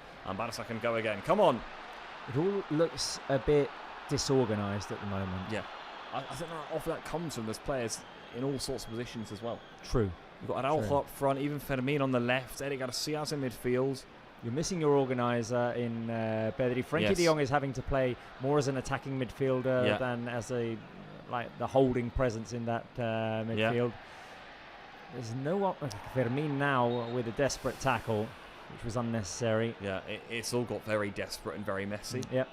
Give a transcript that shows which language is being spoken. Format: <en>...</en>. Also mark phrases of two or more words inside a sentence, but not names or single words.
<en>And Barça can go again. Come on. It all looks a bit disorganised at the moment. Yeah. I think that often that comes from those players in all sorts of positions as well. True. You've got Araujo up front, even Fermin on the left, Eric Garcia's in midfield. You're missing your organiser in Pedri. Frenkie de Jong is having to play more as an attacking midfielder than as the holding presence in that midfield. There's no one. Fermin now with a desperate tackle, which was unnecessary. Yeah, it's all got very desperate and very messy. Yep.</en>